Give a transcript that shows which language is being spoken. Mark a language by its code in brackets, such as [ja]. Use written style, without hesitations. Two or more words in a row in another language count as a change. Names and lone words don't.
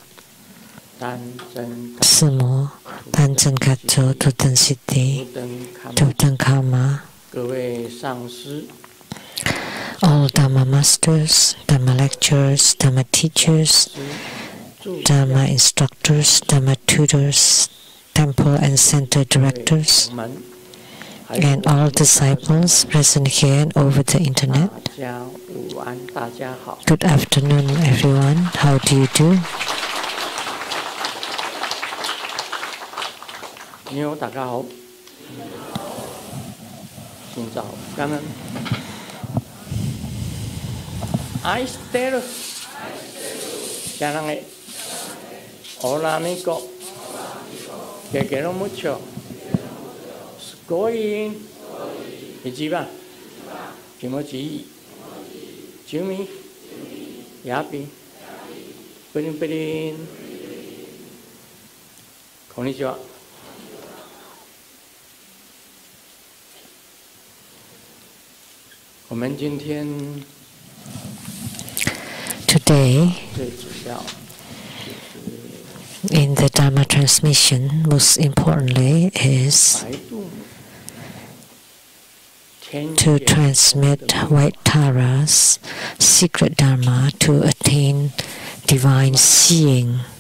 [en] Sumo, Tanchen Katso, Tutan Siddhi, Tutan Karma, all Dharma masters, Dharma lecturers, Dharma teachers, Dharma instructors, Dharma tutors, temple and center directors, and all disciples present here and over the internet. Good afternoon, everyone. How do you do? [zh] 你好，大家好。今早感恩。 [ja] 愛してる。 [es] じゃなくて、Hola amigo. Te quiero mucho. [ja] すごい。一番。気持ちいい。住民。やび。プリンプリン。こんにちは。 [en] Today, in the Dharma transmission, most importantly is to transmit White Tara's secret Dharma to attain divine seeing.